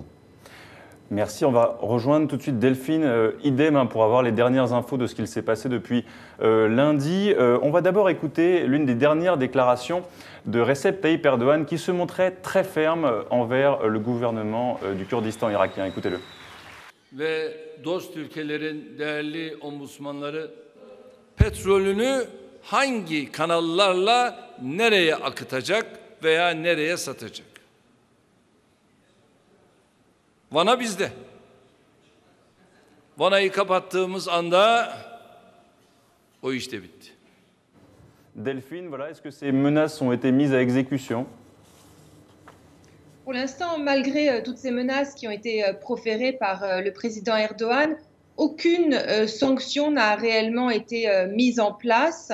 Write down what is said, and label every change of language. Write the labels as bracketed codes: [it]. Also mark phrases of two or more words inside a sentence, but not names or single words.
[fr] Merci, on va rejoindre tout de suite Delphine, idem pour avoir les dernières infos de ce qu'il s'est passé depuis lundi. On va d'abord écouter l'une des dernières déclarations de Recep Tayyip Erdogan qui se montrait très ferme envers le gouvernement du Kurdistan irakien. Écoutez-le. [tr] ve dost ülkelerin değerli ombudsmanları petrolünü hangi kanallarla nereye akıtacak veya nereye satacak? Vana bizde. Vanayı kapattığımız anda o iş de bitti. [fr] Delphine, voilà, est-ce que ces menaces ont été mises à exécution? Pour l'instant, malgré toutes ces menaces qui ont été proférées par le président Erdogan, aucune sanction n'a réellement été mise en place.